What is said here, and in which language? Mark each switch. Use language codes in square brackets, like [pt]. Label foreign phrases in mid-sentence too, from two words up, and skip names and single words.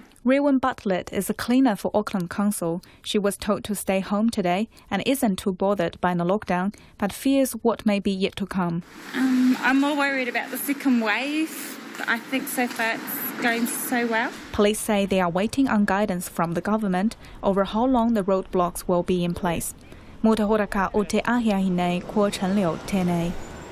[en] Rewan Butlett is a cleaner for Auckland Council. She was told to stay home today and isn't too bothered by the lockdown, but fears what may be yet to come. I'm more worried about the second wave, but I think so far it's going so well. Police say they are waiting on guidance from the government over how long the roadblocks will be in place. [mi] Mō te horaka o te ahia hinei, ko Chen Liu, tēnei.